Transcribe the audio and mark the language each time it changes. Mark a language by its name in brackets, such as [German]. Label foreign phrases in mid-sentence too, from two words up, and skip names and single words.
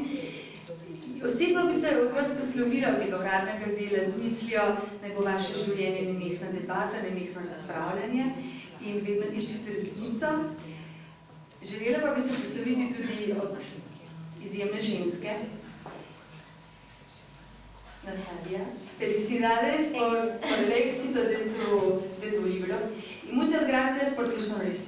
[Slovenian] Osebno bi se od vas poslovila od tega uradnega dela z mislijo, naj bo vaše življenje nenehna debata, nenehno razpravljanje in vedno iščete resnico. Želela pa bi se posloviti tudi od izjemne ženske, Natalia. [Spanish] Felicidades por el éxito de tu libro y muchas gracias por tu sonrisa.